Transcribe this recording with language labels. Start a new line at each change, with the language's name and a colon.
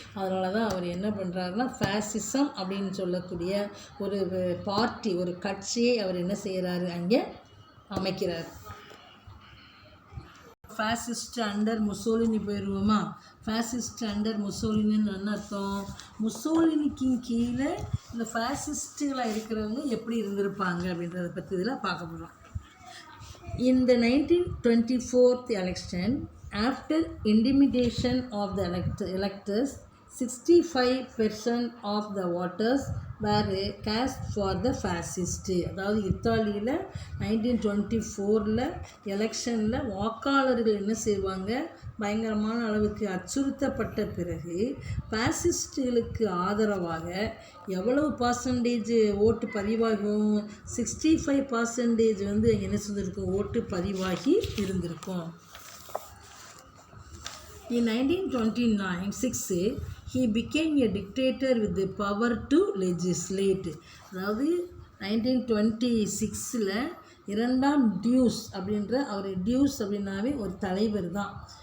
Tamil: அதனால தான் அவர் என்ன பண்ணுறாருன்னா ஃபேசிசம் அப்படின்னு சொல்லக்கூடிய ஒரு பார்ட்டி, ஒரு கட்சியை அவர் என்ன செய்கிறாரு, அங்கே அமைக்கிறார்.
English: fascist under Mussolini
Tamil: போயிடுவோமா? Fascist under முசோலினின்னு என்ன அர்த்தம்? முசோலினிக்கு கீழே இந்த ஃபேசிஸ்ட்டுகளாக இருக்கிறவங்க எப்படி இருந்திருப்பாங்க அப்படின்றத பற்றி இதில் பார்க்க போகிறோம்.
English: In the 1924 election, after intimidation of the electors, 65% of the voters were cast for the fascist.
Tamil: அதாவது இத்தாலியில் 1924 எலெக்ஷனில் வாக்காளர்கள் என்ன செய்வாங்க, பயங்கரமான அளவுக்கு அச்சுறுத்தப்பட்ட பிறகு பாசிஸ்டுகளுக்கு ஆதரவாக எவ்வளவு பர்சன்டேஜ் ஓட்டு பதிவாகும், 65% வந்து என்ன செஞ்சுருக்கும், ஓட்டு பதிவாகி இருந்திருக்கும்.
English: In 1929-6 he became a dictator with the power to legislate.
Tamil: அதாவது 1926 இரண்டாம் டியூஸ் அப்படின்ற அவர் டியூஸ் அப்படின்னாவே ஒரு தலைவர் தான்.